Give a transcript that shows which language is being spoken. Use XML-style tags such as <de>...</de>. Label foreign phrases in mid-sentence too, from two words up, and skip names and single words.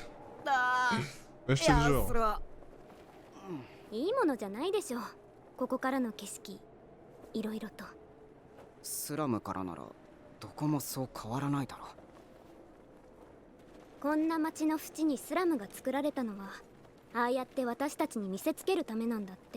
<ja>だ。</ja> <fr>Ouais, je</fr> <ja>い</ja> <fr>sais</fr> <ja>や</ja> <fr>le genre.</fr> <ja>それは。いいものじゃないでしょう。ここからの景色、いろいろと。スラムからならどこもそう変わらないだろう。こんな町の縁にスラムが作られたのは、ああやって私たちに見せつけるためなんだって。</ja>